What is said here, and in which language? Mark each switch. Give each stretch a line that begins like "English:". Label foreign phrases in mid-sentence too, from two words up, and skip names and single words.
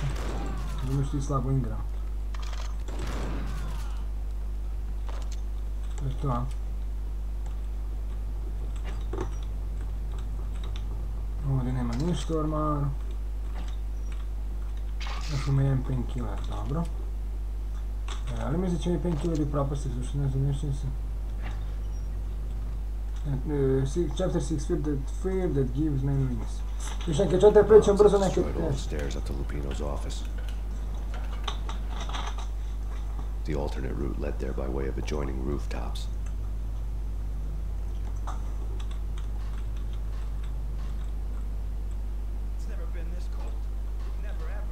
Croatian: Znaš ti slabo igram. To je to, a? Ovdje nema ništa u ormaru. Znači ima jedan painkiller, dobro. Ali mislim da će mi painkilleri propasti, zašto ne znam, nešto se...
English: Chapter 6, Fear that gives men wings.
Croatian: Još neke četiri prećem brzo neke...
English: The alternate route led there by way of adjoining rooftops. It's never been this cold. Never ever.